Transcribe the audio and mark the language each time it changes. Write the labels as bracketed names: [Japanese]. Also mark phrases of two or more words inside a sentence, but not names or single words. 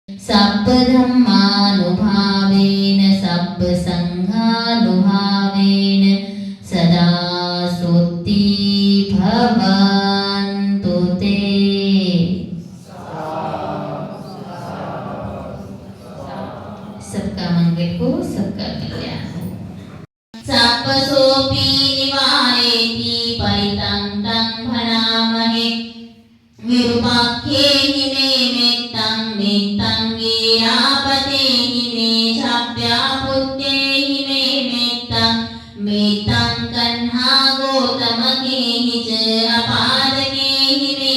[Pali] සබ්බ ධම්මානුභාවේන සබ්බ සංඝානුභාවේන සදා සුත්ති භවන්තු තේ. [Hindi] सबका मंगल हो, सबका कल्याण हो. [Pali] सप्पसोपि निवारेति परितं तं भनामहे विरूपाख्येहि मे मेत्तं मेत्तं वीरापतेहि मे शाप्यापुत्येहि मे मेत्तं मेत्तं कन्हा गोतमकेहि च अपादकेहि मे